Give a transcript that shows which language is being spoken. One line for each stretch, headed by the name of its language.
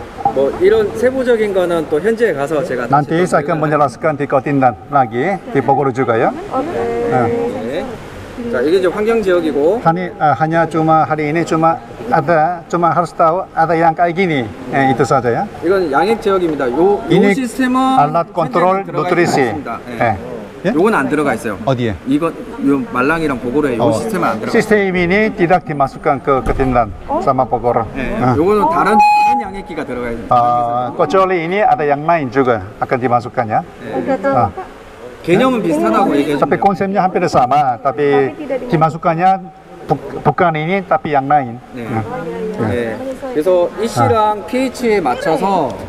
Korean: 뭐 이런 세부적인 거는 또 현지에 가서 제가
Indonesian: Nanti saya akan menjelaskan di Kotindan lagi, di Bogor juga ya.
Korean: 네. 자, 이게 이제 환경 지역이고.
Indonesian: Hanya hari ini harus tahu ada yang kayak gini, itu saja ya.
Korean: 이건 양액 지역입니다. 요 시스템은
Indonesian: alat kontrol nutrisi.
Korean: 요건 안 들어가 있어요. 어디에? 이거 요 말랑이랑 보고로에 요 시스템은 안 들어가.
Indonesian: Sistem ini tidak dimasukkan ke Kotindan sama Bogor.
Korean: 요거는 다른 양액기가 들어가 있는.
Indonesian: kecuali ini ada yang lain juga akan dimasukkannya.
Korean: 개념은 비슷하다고 얘기해
Indonesian: Tapi
Korean: 줍니다.
Indonesian: konsepnya hampir sama, tapi dimasukkannya bukan ini tapi yang lain.
Korean: 네. 그래서 이 씨랑 pH에 맞춰서